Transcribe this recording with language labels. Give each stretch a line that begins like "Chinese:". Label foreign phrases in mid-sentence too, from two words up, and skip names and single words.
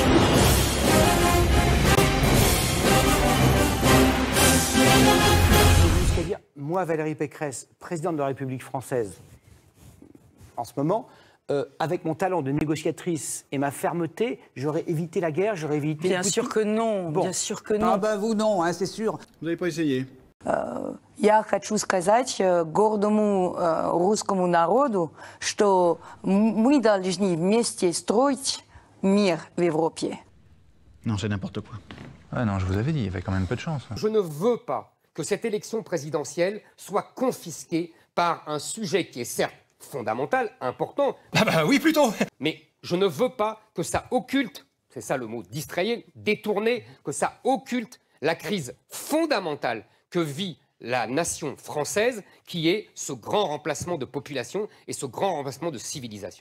French: Jusqu'à dire, moi, Valérie Pécresse, présidente de la République française, en ce moment, avec mon talent de négociatrice et ma fermeté, j'aurais évité la guerre, j'aurais évité... Bien sûr que non, bon. bien sûr que non. Ah bah vous non, hein, c'est sûr. Vous n'avez pas essayé?
Russian: Я хочу сказать гордому русскому народу, что мы должны вместе строить мир в Европе.
French: Non, c'est n'importe quoi. Ouais, non, je vous avais dit, il y avait quand même peu de chance. Je ne veux pas que cette élection présidentielle soit confisquée par un sujet qui est certes fondamental, important. Ah bah oui, plutôt. Mais je ne veux pas que ça occulte, c'est ça le mot, distrayer, détourner, que ça occulte la crise fondamentale que vit la nation française, qui est ce grand remplacement de population et ce grand remplacement de civilisation.